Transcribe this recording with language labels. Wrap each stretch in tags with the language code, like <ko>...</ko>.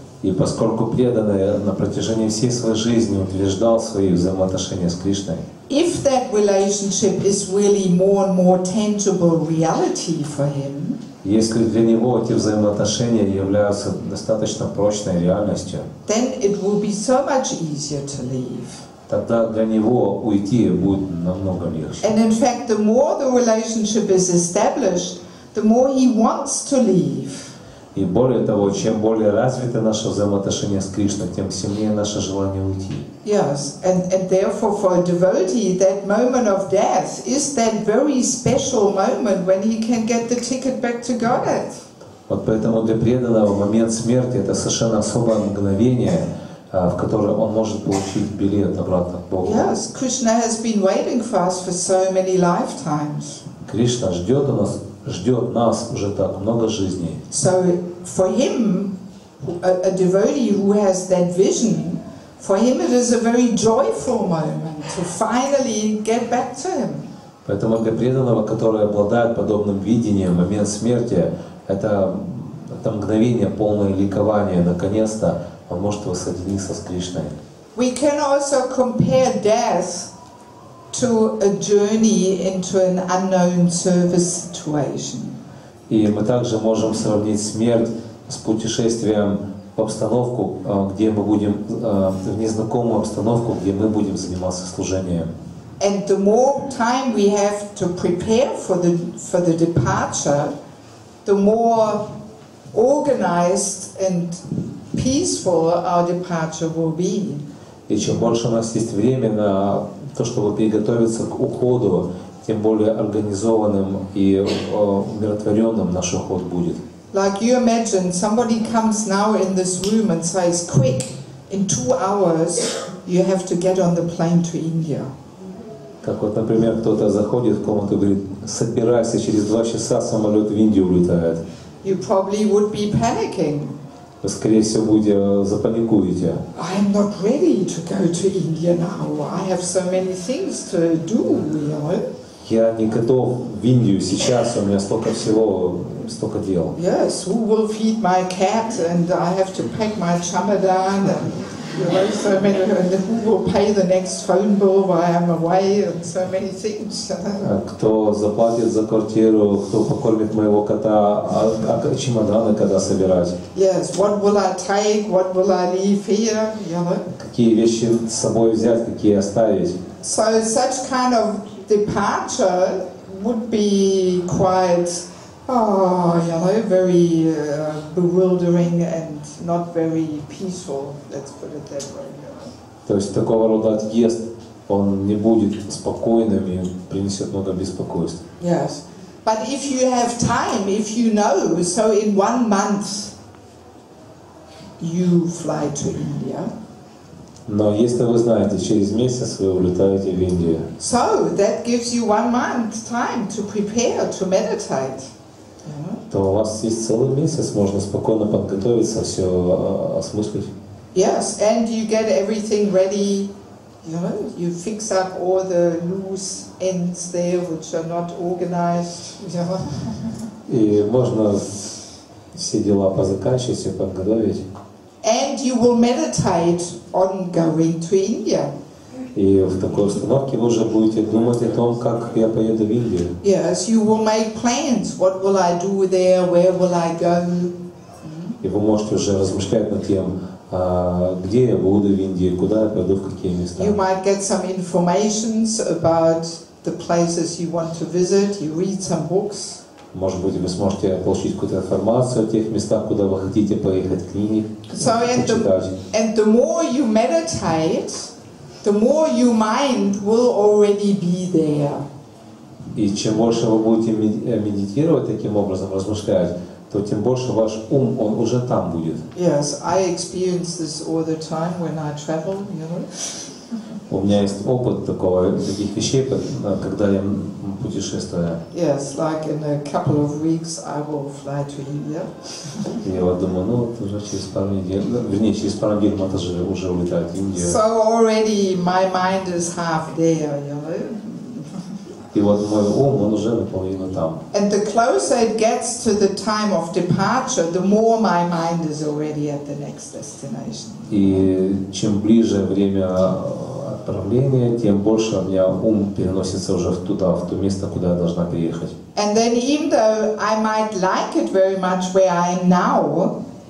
<ru>И поскольку преданный на протяжении всей своей жизни утверждал свои взаимоотношения с Кришной,</ru> <en>If that relationship is really more and more tangible reality for him,</en> <ru>если для него эти взаимоотношения являются достаточно прочной реальностью,</ru> <en>then it will be so much easier to leave.</en> <ru>тогда для него уйти будет намного легче.</ru> <en>And in fact, the more the relationship is established, the more he wants to leave.</en> <ru>И более того, чем более развиты наши взаимоотношения с Кришной, тем сильнее наше желание уйти.</ru> <en>Yes, and therefore for a devotee, that moment of death is that very special moment when he can get the ticket back to Godhead.</en> <ru>Вот поэтому для преданного момент смерти — это совершенно особое мгновение, в которое он может получить билет обратно к Богу.</ru> <en>Yes, Krishna has been waiting for us for so many lifetimes.</en> <ru>Кришна ждет нас уже так много жизней.</ru> <en>So for him, a devotee who has that vision, for him it is a very joyful moment to finally get back to him.</en> <ru>Поэтому для преданного, который обладает подобным видением, момент смерти — это мгновение полное ликования. Наконец-то он может воссоединиться с Кришной.</ru> <en>We can also compare death to a journey into an unknown service situation.</en> <ru>И мы также можем сравнить смерть с путешествием в обстановку, где мы будем, в незнакомую обстановку, где мы будем заниматься служением.</ru> <en>And the more time we have to prepare for the departure, the more organized and peaceful our departure will be.</en> <ru>И чем больше у нас есть время на то, чтобы приготовиться к уходу, тем более организованным и умиротворенным наш уход будет.</ru> <en>Like you imagine, somebody comes now in this room and says, quick, in 2 hours you have to get on the plane to India.</en> <ru>Как вот, например, кто-то заходит в комнату и говорит: собирайся, через 2 часа самолет в Индию улетает.</ru> <en>You probably would be panicking.</en> <ru>Вы, скорее всего, будете запаникуете.</ru> <en>I'm not ready to go to India now. I have so many things to do, you know.</en> <ru>Я не готов в Индию сейчас, у меня столько всего, столько дел.</ru> <en>Yes, who will feed my cat, and I have to pack my chamadan, and you know, so many, and who will pay the next phone bill while I'm away, and so many things.</en> <ru>Кто заплатит за квартиру, кто покормит моего кота, а чемоданы когда собирать?</ru> <en>Yes, what will I take, what will I leave here, you know.</en> <ru>Какие вещи с собой взять, какие оставить?</ru> <en>So such kind of departure would be quite, you know, very bewildering and not very peaceful. Let's put it that way.</en> <ru>То есть такого рода отъезд, он не будет спокойным и принесет много беспокойств.</ru> <en>Yes, but if you have time, if you know, so in 1 month you fly to India.</en> <ru>Но если вы знаете, через месяц вы улетаете в Индию.</ru> <en>So that gives you 1 month time to prepare, to meditate.</en> <ru>То у вас есть целый месяц, можно спокойно подготовиться, все осмыслить.</ru> <en>Yes, and you get everything ready, you know, you fix up all the loose ends there which are not organized, you know.</en> <ru>И можно все дела позаканчивать, все подготовить.</ru> <en>And you will meditate on going to India.</en> <ru>И в такой установке вы уже будете думать о том, как я поеду в Индию.</ru> <en>Yes, you will make plans. What will I do there? Where will I go?</en> <ru>И вы можете уже размышлять над тем, где я буду в Индии, куда я пойду, в какие места.</ru> <en>You might get some informations about the places you want to visit. You read some books.</en> <ru>Может быть, вы сможете получить какую-то информацию о тех местах, куда вы хотите поехать, книги почитать.</ru> <en>And the more you meditate, the more your mind will already be there.</en> <ru>И чем больше вы будете медитировать таким образом, размышлять, то тем больше ваш ум, он уже там будет.</ru> <en>Yes, I experience this all the time when I travel, you know.</en> <ru>У меня есть опыт таких вещей, когда я путешествую.</ru> <en>Yes, like in a couple of weeks I will fly to India.</en> <ru>Я вот думаю, ну уже через пару недель, вернее через пару недель матаджи уже улетает в Индию.</ru> <en>So already my mind is half there, you know.</en> <ru>И вот мой ум, он уже наполовину там.</ru> <en>And the closer it gets to the time of departure, the more my mind is already at the next destination.</en> <ru>И чем ближе время отправления, тем больше у меня ум переносится уже туда, в то место, куда я должна приехать.</ru> <en>And then even though I might like it very much where I am now,</en>